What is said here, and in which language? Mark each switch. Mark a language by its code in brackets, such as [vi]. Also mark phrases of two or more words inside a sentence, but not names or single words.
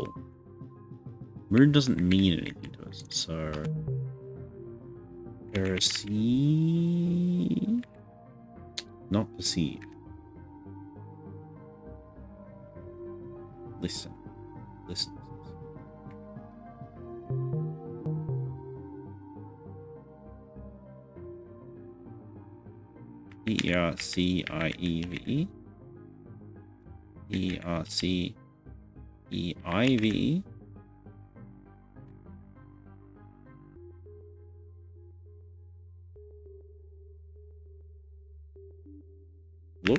[en] Moon doesn't mean anything to us, so... Perceive... Not perceive. Listen. Listen. E-R-C-I-E-V-E. E-R-C-E-I-V-E. Look.